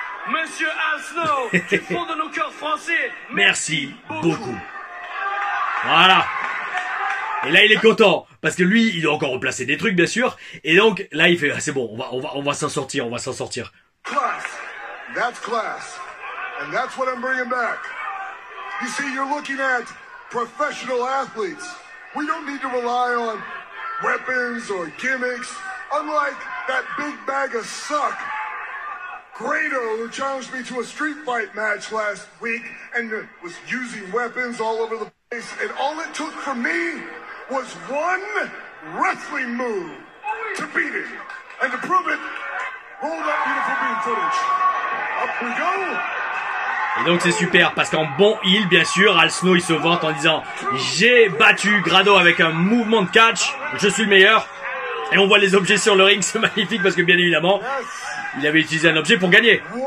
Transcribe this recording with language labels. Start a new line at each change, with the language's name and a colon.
French: Monsieur Al Snow, du fond de nos cœurs français, Merci beaucoup. Voilà. Et là il est content, parce que lui, il doit encore replacer des trucs bien sûr, et donc là il fait ah, c'est bon, on va s'en sortir,
English: Class. That's class. And that's what I'm bringing back. You see, you're looking at professional athletes. We don't need to rely on weapons or gimmicks. Unlike that big bag of suck, Grado, who challenged me to a street fight match last week and was using weapons all over the place. And all it took from me was one wrestling move to beat him. And to prove it, roll that beautiful beam footage. Up we go.
French: Et donc c'est super parce qu'en bon heel bien sûr, Al Snow il se vante en disant j'ai battu Grado avec un mouvement de catch, je suis le meilleur. Et on voit les objets sur le ring, c'est magnifique parce que bien évidemment il avait utilisé un objet pour gagner.